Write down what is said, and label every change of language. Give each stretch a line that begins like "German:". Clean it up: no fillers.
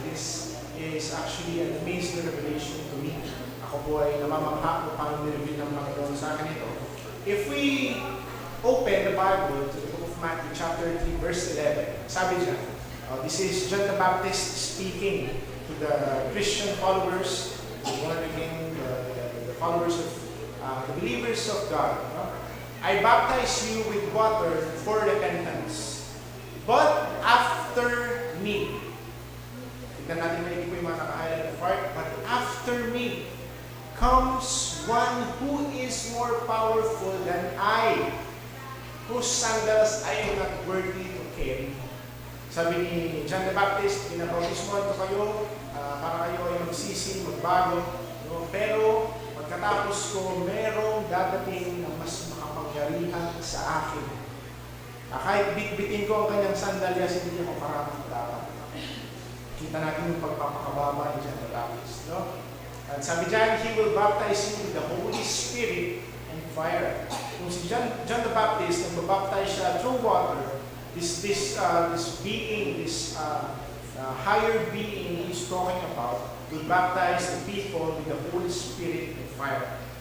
English: This is actually an amazing revelation to me.
Filipino: Ako po ay namamangha kung paano nireveal ng Panginoon sa akin ito.
English: If we open the Bible to the book of Matthew chapter 3 verse 11,
Filipino: sabi dyan,
English: this is John the Baptist speaking to the Christian followers, the followers of the believers of God. I baptize you with water for repentance. But after me,
Filipino: tignan natin na po yung mga naka-highlight na part,
English: but after me comes one who is more powerful than I, whose sandals I am not worthy to carry.
Filipino: Sabi ni John the Baptist, pinabautismohan ko kayo para kayo ay magsisi, magbago. No? Pero pagkatapos ko, merong dadating na mas makapangyarihan sa akin. Kahit bitbitin ko ang kanyang sandalyas, hindi ako parating dapat. Kita natin yung pagpapakababa ni John the Baptist. No? At sabi dyan,
English: he will baptize you with the Holy Spirit and fire.
Filipino: Kung si John the Baptist, nagbabaptize siya
English: through water, this being, this higher being he's talking about, will baptize the people with the Holy Spirit and fire.